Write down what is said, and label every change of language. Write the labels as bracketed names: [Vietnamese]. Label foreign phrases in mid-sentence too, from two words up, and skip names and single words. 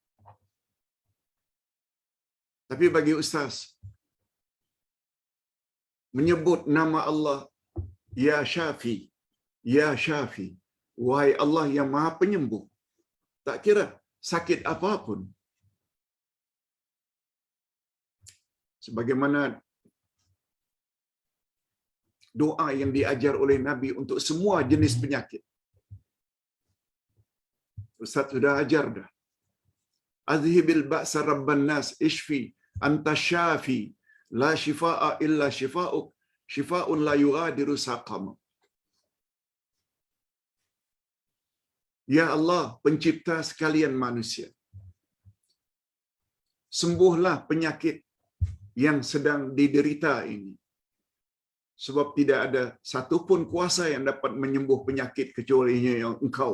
[Malay] Tapi bagi Ustaz, menyebut nama Allah, [Arabic] يا شافي, يا شافي, [Malay] wahai Allah yang Maha Penyembuh, tak kira sakit apapun. Sebagaimana doa yang diajar oleh Nabi untuk semua jenis penyakit. Ustaz sudah ajar dah. [Arabic] أذهب البأس رب الناس اشف أنت شافي لا شفاء إلا شفاؤك شفاء لا يغادر سقما. [Malay] Ya Allah, pencipta sekalian manusia, sembuhlah penyakit yang sedang diderita ini. Sebab tidak ada satu pun kuasa yang dapat menyembuh penyakit kecualinya yang Engkau.